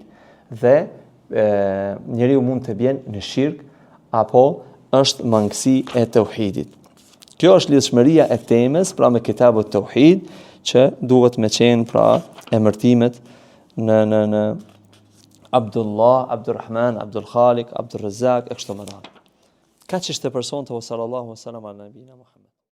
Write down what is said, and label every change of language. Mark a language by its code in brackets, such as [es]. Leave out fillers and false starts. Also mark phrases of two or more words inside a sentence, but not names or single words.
[sq] Dhe njeriu mund të bjen në shirk apo është mangësi e tauhidit. Kjo është lidhshmëria e temës, pra me [ar] كتاب التوحيد, [sq] që duhet me qenë pra emërtimet në Abdullah, Abdurrahman, Abdul Khalik, Abdul Razzaq, e kështu me radhë. Kaq ishte person të [ar] صلى الله عليه وسلم على نبينا محمد.